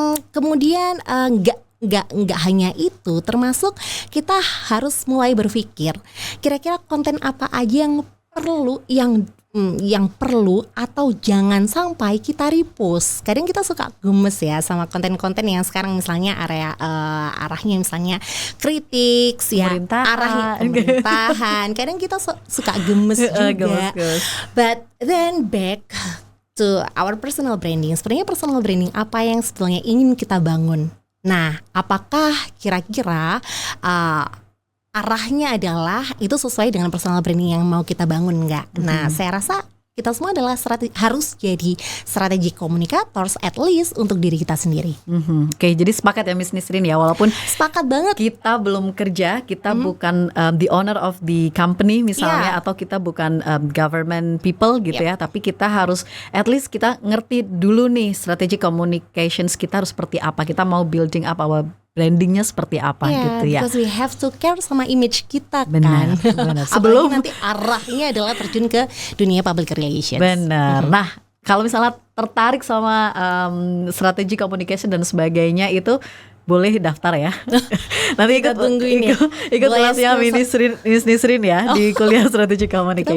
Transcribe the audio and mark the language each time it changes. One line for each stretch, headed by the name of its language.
Indonesian: Kemudian nggak hanya itu, termasuk kita harus mulai berpikir kira-kira konten apa aja yang perlu atau jangan sampai kita repost. Kadang kita suka gemes ya sama konten-konten yang sekarang misalnya arahnya misalnya kritik ya, arahnya pemerintahan. Kadang kita suka gemes juga.
English: But then back to our personal branding.
Indonesian: Sebenarnya personal branding apa yang sebetulnya ingin kita bangun? Nah, apakah kira-kira arahnya adalah itu sesuai dengan personal branding yang mau kita bangun nggak? Nah, saya rasa kita semua adalah harus jadi strategi komunikators
English: at least
Indonesian: untuk diri kita sendiri. Oke, jadi sepakat ya Miss Nisrin ya, walaupun sepakat banget kita belum kerja, kita bukan
English: the owner of the company
Indonesian: misalnya, atau kita bukan
English: government people
Indonesian: gitu ya, tapi kita harus
English: at least
Indonesian: kita ngerti dulu nih strategi communications kita harus seperti apa, kita mau building apa, brandingnya seperti apa gitu ya.
English: Because we have to care
Indonesian: sama image kita benar, kan. Benar. Sebelum nanti arahnya adalah terjun ke dunia public relations. Benar. Nah, kalau misalnya tertarik sama strategi communication dan sebagainya itu boleh daftar ya. Nanti ikut kelasnya Miss Nisrin ya di kuliah strategi communication.